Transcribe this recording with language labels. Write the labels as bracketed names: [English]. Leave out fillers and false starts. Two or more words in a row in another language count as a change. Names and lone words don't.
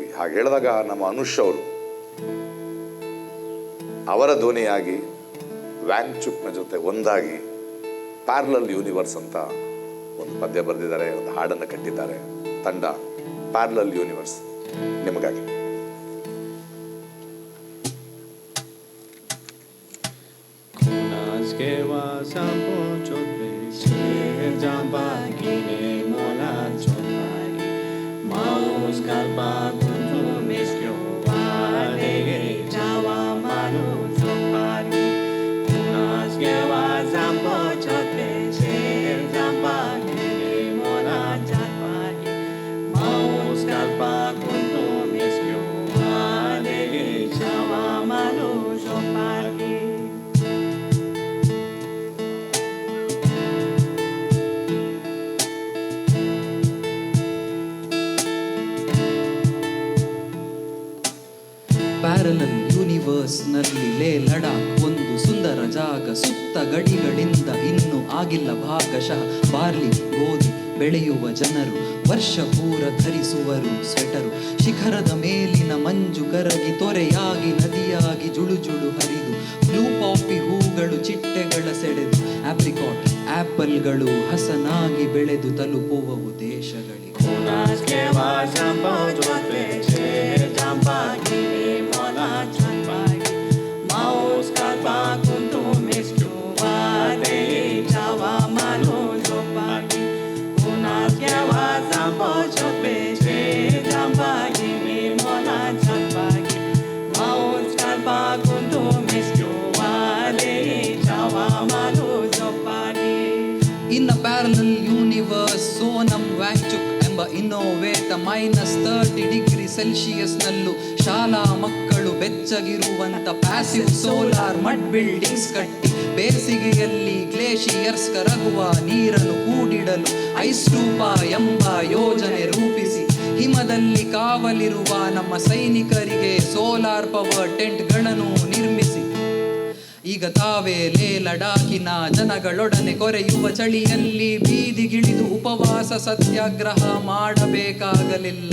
[Kannada] ಹಾಗೆ ಹೇಳಿದಾಗ ನಮ್ಮ ಅನುಷ್ ಅವರು ಅವರ ಧ್ವನಿಯಾಗಿ ವ್ಯಾಂಗ್ಚುಕ್ನ ಜೊತೆ ಒಂದಾಗಿ ಪ್ಯಾರಲಲ್ ಯೂನಿವರ್ಸ್ ಅಂತ ಒಂದು ಪದ್ಯ ಬರೆದಿದ್ದಾರೆ, ಒಂದು ಹಾಡನ್ನು ಕಟ್ಟಿದ್ದಾರೆ. ತಂಡ ಪ್ಯಾರಲಲ್ ಯೂನಿವರ್ಸ್ ನಿಮಗಾಗಿ. [Ladakhi] Naskewa sampo chotbe shir jamba gine mola chotbagi maus kalpa kuntu meskyo wale jawa manu chotbagi Naskewa sampo chotbe shir jamba gine mola chotbagi maus kalpa kuntu meskyo wale jawa manu chotbagi [English] parallel universe [Kannada] ನಲ್ಲಿ ಲೇ ಲಡಾಖ್ ಒಂದು ಸುಂದರ ಜಾಗ. ಸುತ್ತ ಗಡಿಗಳಿಂದ ಇನ್ನೂ ಆಗಿಲ್ಲ ಭಾಗಶಃ. ಬಾರ್ಲಿ ಗೋಧಿ ಬೆಳೆಯುವ ಜನರು ವರ್ಷ ಪೂರ ಧರಿಸುವರು ಸ್ವೆಟರು. ಶಿಖರದ ಮೇಲಿನ ಮಂಜು ಕರಗಿ ತೊರೆಯಾಗಿ ನದಿಯಾಗಿ ಜುಳು ಜುಳು ಹರಿದು [English] blue poppy [Kannada] ಹೂಗಳು ಚಿಟ್ಟೆಗಳ ಸೆಳೆದು ಆಪ್ರಿಕಾಟ್ ಆಪಲ್ಗಳು ಹಸನಾಗಿ ಬೆಳೆದು ತಲುಪುವವು ದೇಶಗಳಿಗೆ. [Ladakhi] Naskewa sampo chotbe shir jamba gine mola chotbagi maus kalpa kuntu meskyo wale jawa manu chotbagi Naskewa sampo chotbe shir jamba gine mola chotbagi maus kalpa kuntu meskyo wale jawa manu chotbagi [English] in a parallel universe [Kannada] ಸೋನಂ ವ್ಯಾಂಗ್ಚುಕ್ ಎಂಬ ಇನ್ನೋವೇತ -30 ನಲ್ಲೂ ಶಾಲಾ ಮಕ್ಕಳು ಬೆಚ್ಚಗಿರುವಂತ [English] passive solar mud buildings [Kannada] ಕಟ್ಟಿ ಬೇಸಿಗೆಯಲ್ಲಿ ಗ್ಲೇಷಿಯರ್ಸ್ ಕರಗುವ ನೀರನ್ನು ಕೂಡಿಡಲು ಐಸ್ ರೂಪ ಎಂಬ ಯೋಜನೆ ರೂಪಿಸಿ ಹಿಮದಲ್ಲಿ ಕಾವಲಿರುವ ನಮ್ಮ ಸೈನಿಕರಿಗೆ [English] solar power [Kannada] ಟೆಂಟ್ಗಳನ್ನು ನಿರ್ಮಿಸಿ ಈಗ ತಾವೇ ಲೇ ಲಡಾಖಿನ ಜನಗಳೊಡನೆ ಕೊರೆಯುವ ಚಳಿಯಲ್ಲಿ ಬೀದಿಗಿಳಿದು ಉಪವಾಸ ಸತ್ಯಾಗ್ರಹ ಮಾಡಬೇಕಾಗಲಿಲ್ಲ.